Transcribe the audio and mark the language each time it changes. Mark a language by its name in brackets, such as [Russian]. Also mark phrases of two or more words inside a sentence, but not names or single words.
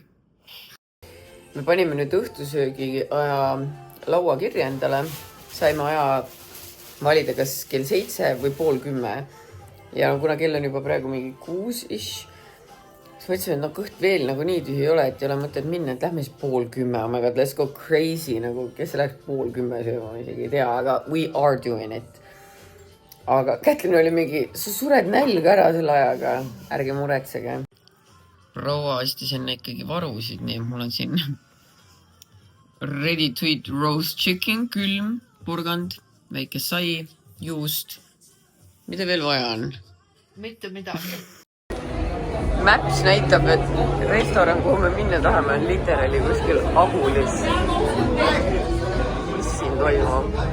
[Estonian] Me panime nüüd õhtusöögi aja laua kirja endale. Saime aja valida kas kell 7 või 9:30. Ja kuna kell on juba praegu mingi 6-ish, siis mõtlesime, et no kõht veel nagu nii tühi ei ole, et ei ole mõtet minna, et lähme siis 9:30. [English] Oh my god, let's go crazy, [Estonian] nagu kes läheks 9:30 sööma, ma isegi ei tea, aga [English] we are doing it. [Estonian] Aga Kätlin oli mingi, sa sured nälga ära selle ajaga, ärge muretsege. Proua ostis enne ikkagi varusid, nii mul on siin [English] ready to eat roast chicken, [Estonian] külm, purgand, väike sai, juust. Mida veel vaja on? Mitte midagi. Maps näitab, et restoran, kuhu me minna tahame, on literaali kuskil Agulis. Mis siin toimub?